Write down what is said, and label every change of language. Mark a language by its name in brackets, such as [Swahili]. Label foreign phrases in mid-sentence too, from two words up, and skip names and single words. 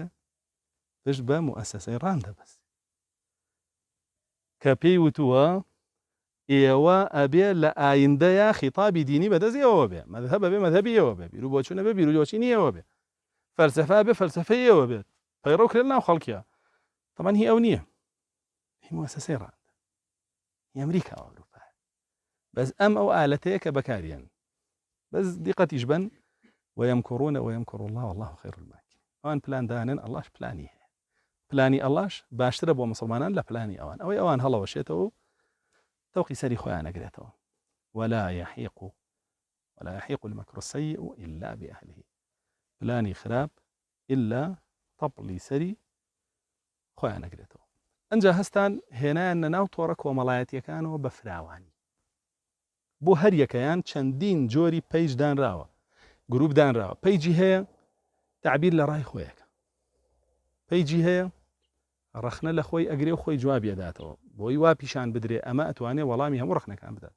[Central Kurdish] پشت بە موئەسسەی ڕاندە بەس کە پێی وتووە ئێوە ئەبێ لە ئایندەیە خیتابی دینی بەدەستیەوە بێ، مەذهب بێ مەذهبیەوە بێ، بیر و بۆچوونە بێ بیر و بۆچینیەوە بێ، فەلسەفە بێ فەلسەفەیەوە بێت، پەیڕەو کرێن ناو خەڵکیە. طبعاً هی ئەو نییە، هی موئەسسەی ڕاندە، هی ئەمریکا و ئەوروپا. بەس ئەم ئەو ئالەتەیە کە بەکاریان، بەس دیقەتیش بن [Arabic] ويمكرون ويمكر الله والله خير الماكرين. [Central Kurdish] ئەوان پلان دانن، ئەڵڵاش پلانی هەیە، پلانی ئەڵڵاش باشترە بۆ مسلمانان لە پلانی ئەوان. ئەوەی ئەوان هەڵەوەشێتەوە و تەوقی سەری خۆیان ئەگرێتەوە. [Arabic] ولا يحيق المكر السيء إلا بأهله. [Central Kurdish] پلانی خراپ إلا تەپڵی سەری خۆیان ئەگرێتەوە. ئەنجا هەستان هێنایان نەناو تۆڕە کۆمەڵایەتیەکانەوە بە فراوانی، بۆ هەر یەکەیان چەندین جۆری پەیج دانراوە، گروپ دانراوە. پەیجی هەیە تعبیر لە ڕای خۆیەکە، پەیجی هەیە ڕەخنە لە خۆی ئەگرێ و خۆی جوابی ئەداتەوە، بۆی وا پیشان بدرێ ئەمە ئەتوانێ وەڵامی هەموو ڕەخنەکان بداتەوە.